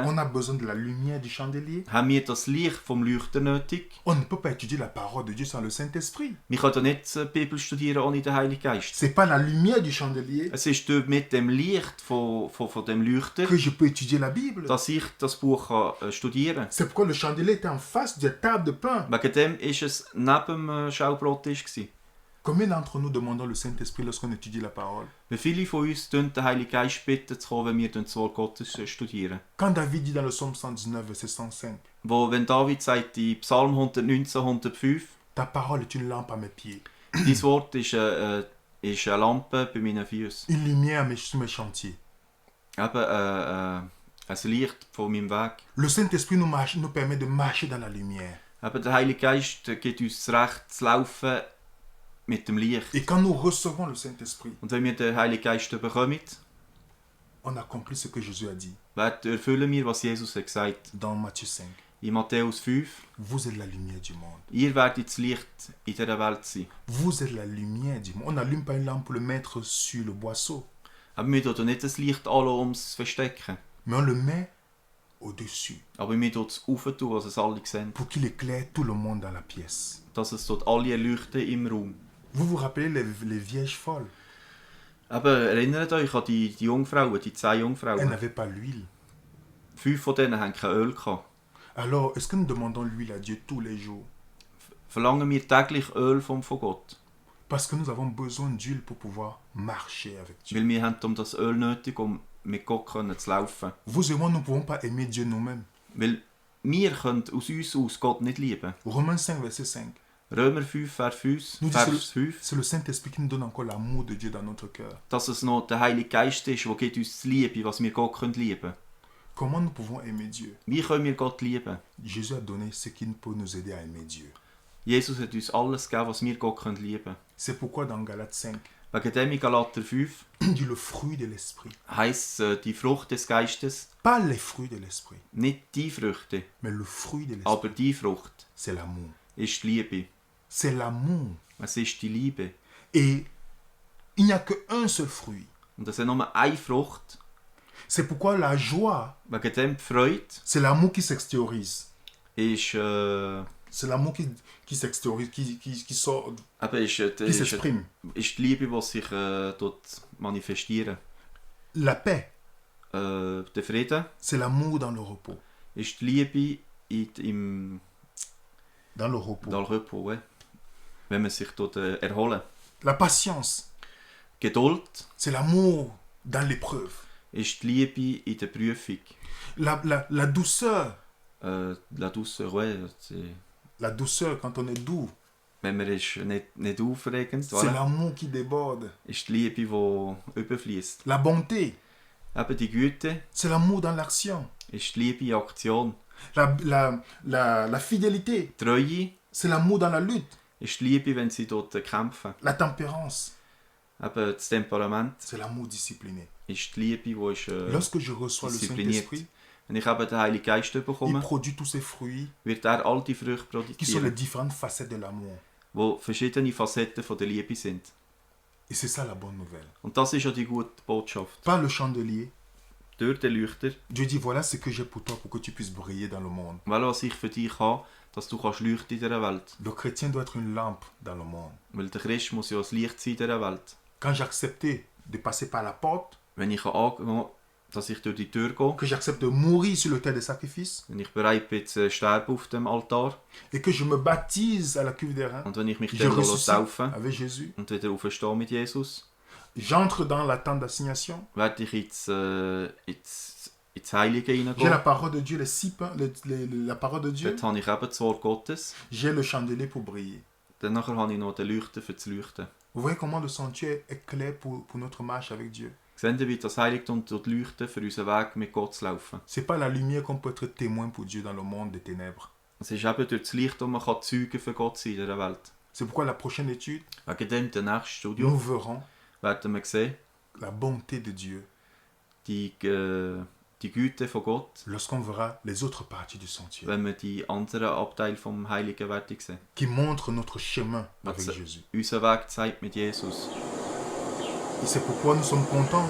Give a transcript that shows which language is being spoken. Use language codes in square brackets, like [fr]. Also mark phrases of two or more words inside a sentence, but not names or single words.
[fr] on a besoin de la lumière du chandelier. [de] haben wir das Licht vom Leuchter nötig. [fr] On ne peut pas étudier la parole de Dieu sans le Saint-Esprit. [de] Wir können nicht die Bibel studieren ohne den Heiligen Geist. [fr] C'est pas la lumière du chandelier [de] Es ist dort mit dem Licht von dem Leuchter, [fr] que je peux étudier la Bible. [de] dass ich das Buch studieren kann. [fr] C'est pourquoi le chandelier était en face de la table de pain. [de] Wegen dem war es neben dem Schaubrottisch. [fr] Combien d'entre nous demandons le Saint-Esprit lorsqu'on étudie la parole? [de] Wie viele von uns den Heiligen Geist bitten zu kommen, wenn wir das Wort Gottes studieren? [fr] Quand David dit dans le psaume 119, verset 105, [de] Wenn David sagt in Psalm 119, 105, [fr] ta parole est une lampe à mes pieds, [de] dein Wort ist eine Lampe bei meinen Füßen. [fr] une lumière sur mes chantiers. [de] Eben ein Licht von meinem Weg. [fr] Le Saint-Esprit nous permet de marcher dans la lumière. [de] Eben der Heilige Geist gibt uns das Recht zu laufen mit dem Licht. [fr] Et quand nous recevons le Saint-Esprit, [de] Und wenn wir den Heiligen Geist bekommen, [fr] on accomplit ce que Jésus a dit [de] erfüllen wir, was Jesus hat gesagt. [fr] dans Matthieu 5. [de] In Matthäus 5, [fr] Vous êtes la lumière du monde. [de] ihr werdet das Licht in dieser Welt sein. [fr] Vous êtes la lumière du monde. On n'allume pas une lampe pour le mettre sur le boisseau, [de] Aber wir tun nicht das Licht an, um es zu verstecken. [fr] mais on le met au-dessus [de] Aber wir tun es aufentun, dass es alle sehen. [fr] pour qu'il éclaire tout le monde dans la pièce. [de] Dass es dort alle erleuchten im Raum. [fr] Vous vous rappelez les vierges folles? [de] Aber erinnert euch an die Jungfrauen, die 10 [fr] Elles [de] Jungfrauen. [fr] n'avaient pas l'huile. [de] 5 von denen haben kein Öl gehabt. [fr] Alors, est-ce que nous demandons l'huile à Dieu tous les jours? [de] Verlangen wir täglich Öl von Gott? [fr] Parce que nous avons besoin d'huile pour pouvoir marcher avec Dieu. [de] Weil wir haben das Öl nötig, um mit Gott zu laufen. [fr] Vous et moi, nous ne pouvons pas aimer Dieu nous-mêmes. [de] Weil wir können aus uns aus Gott nicht lieben. [fr] Romains 5, verset 5. [de] Römer 5, Vers 5, [fr] Nous dit [de] Vers 5, [fr] c'est le Saint-Esprit qui nous donne encore l'amour de Dieu dans notre cœur. [de] dass es noch der Heilige Geist ist, der gibt uns die Liebe, was wir Gott lieben können. [fr] Comment nous pouvons aimer Dieu? [de] Wie können wir Gott lieben? [fr] Jésus a donné ce qui peut nous aider à aimer Dieu. [de] Jesus hat uns alles gegeben, was wir Gott lieben können. [fr] C'est pourquoi dans Galates 5, [de] Wegen dem in Galater 5 [fr] il dit le fruit de l'Esprit. [de] heisst die Frucht des Geistes, [fr] Pas les fruits de l'Esprit, [de] nicht die Früchte, [fr] mais le fruit de l'Esprit. [de] aber die Frucht [fr] C'est l'amour. [de] ist die Liebe. [fr] C'est l'amour. [de] Es ist die Liebe. [fr] Et il n'y a qu'un seul fruit. [de] Und es hat nur eine Frucht. [fr] C'est pourquoi la joie, [de] Wegen dem die Freude [fr] c'est l'amour qui s'extériorise. [de] ist, [fr] C'est l'amour qui s'extériorise, qui sort, [de] eben [fr] qui s'exprime. [de] ist die Liebe, die sich dort manifestiert. [fr] La paix, [de] Der Frieden [fr] c'est l'amour dans le repos. [de] ist die Liebe im [fr] Dans le repos. dans le Repos, [de] ja. Wenn man sich dort erholen. [fr] La patience, [de] Geduld [fr] c'est l'amour dans l'épreuve. [de] ist die Liebe in der Prüfung. [fr] La douceur, La douceur, ouais, la douceur quand on est doux, [de] wenn man ist nicht aufregend, [fr] c'est voilà, l'amour qui déborde. [de] ist die Liebe, die überfließt. [fr] La bonté, [de] Eben die Güte [fr] c'est l'amour dans l'action. [de] ist die Liebe in Aktion. [fr] La fidélité, [de] Die Treue [fr] c'est l'amour dans la lutte. [de] ist die Liebe, wenn sie dort kämpfen. [fr] La tempérance, [de] Eben das Temperament [fr] c'est l'amour discipliné. [de] ist die Liebe, die ist [fr] Lorsque je reçois le [de] diszipliniert. [fr] Saint-Esprit, [de] Wenn ich eben den Heiligen Geist [fr] il [de] bekomme, [fr] produit tous ces fruits [de] wird er all die Früchte [fr] qui sont les [de] produzieren, [fr] différentes facettes de l'amour. [de] die verschiedene Facetten von der Liebe sind. [fr] Et c'est ça la bonne nouvelle. [de] Und das ist ja die gute Botschaft. [fr] Par le chandelier, [de] Durch den Leuchter, [fr] Dieu dit voilà ce que j'ai pour toi pour que tu puisses briller dans le monde. [de] weil was ich für dich habe, dass du kannst leuchten in dieser Welt. [fr] Le chrétien doit être une lampe dans le monde. [de] Weil der Christ muss ja das Licht sein in dieser Welt. [fr] Quand j'ai accepté de passer par la porte, [de] Wenn ich angehen, dass ich durch die Tür gehe, [fr] que j'accepte de mourir sur l'autel des sacrifices, [de] wenn ich bereit bin zu sterben auf dem Altar [fr] et que je me baptise à la cuve des reins, [de] und wenn ich mich [fr] je [de] dann [fr] ressuscite [de] taufen [fr] avec Jésus, [de] und wieder auferstehe mit Jesus, [fr] J'entre dans la tente d'assignation. [de] werde ich ins Heilige [fr] J'ai la [de] hineingehen. [fr] parole de Dieu, les 6 pains, la parole de Dieu. [de] Dort habe ich eben das Wort Gottes. [fr] J'ai le chandelier pour briller. [de] Dann nachher habe ich noch den Leuchter für das Leuchten. [fr] Vous voyez comment le sanctuaire est clair pour notre marche avec Dieu. [de] Sehen Sie, wie das Heiligtum leuchten für unseren Weg mit Gott zu laufen. [fr] C'est pas la lumière qu'on peut être témoin pour Dieu dans le monde des ténèbres. [de] Es ist eben durch das Licht, das man Zeugen für Gott sein in dieser Welt. [fr] C'est pourquoi la prochaine étude, [de] Wegen dem, der nächste Studium, [fr] nous verrons [de] werden wir sehen, [fr] la bonté de Dieu [de] die Güte von Gott, [fr] lorsqu'on verra les autres parties du sentier [de] wenn wir die anderen Abteile vom Heiligen werden sehen. [fr] qui montrent notre chemin avec [de] Also, [fr] Jésus. [de] Unser Weg zeigt mit Jesus. [fr] Et c'est pourquoi nous sommes contents